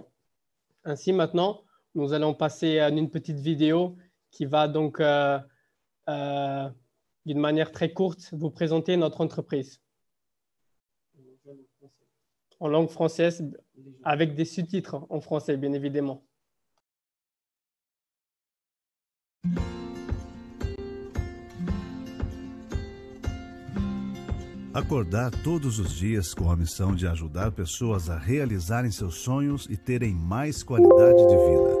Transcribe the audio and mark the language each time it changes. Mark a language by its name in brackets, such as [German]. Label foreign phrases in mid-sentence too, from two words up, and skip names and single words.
[French] Ainsi, maintenant, nous allons passer à une petite vidéo qui va donc, d'une manière très courte, vous présenter notre entreprise. En langue française, avec des sous-titres en français, bien évidemment. [Portuguese] Acordar todos os dias com a missão de ajudar pessoas a realizarem seus sonhos e terem mais qualidade de vida.